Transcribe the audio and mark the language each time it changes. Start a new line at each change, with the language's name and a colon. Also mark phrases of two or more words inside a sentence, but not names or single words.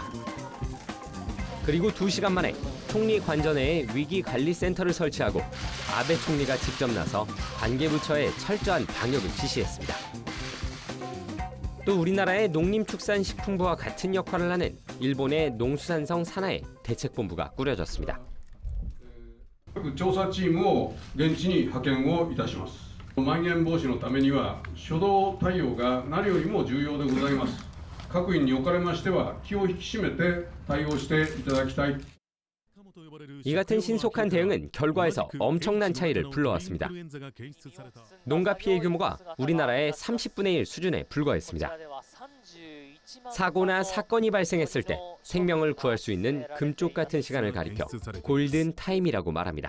Korean: 그리고 2시간 만에 총리 관저내에 위기관리센터를 설치하고 아베 총리가 직접 나서 관계부처에 철저한 방역을 지시했습니다. 또 우리나라의 농림축산식품부와 같은 역할을 하는 일본의 농수산성 산하의 대책본부가 꾸려졌습니다.
Japanese: 調査チームを現地に派遣をいたします。まん延防止のためには初動対応が何よりも重要でございます。各院におかれましては気を引き締めて対応していただきたい。
Korean: 이 같은 신속한 대응은 결과에서 엄청난 차이를 불러왔습니다. 농가 피해 규모가 우리나라의 30분의 1 수준에 불과했습니다. 사고나 사건이 발생했을 때 생명을 구할 수 있는 금쪽 같은 시간을 가리켜 골든 타임이라고 말합니다.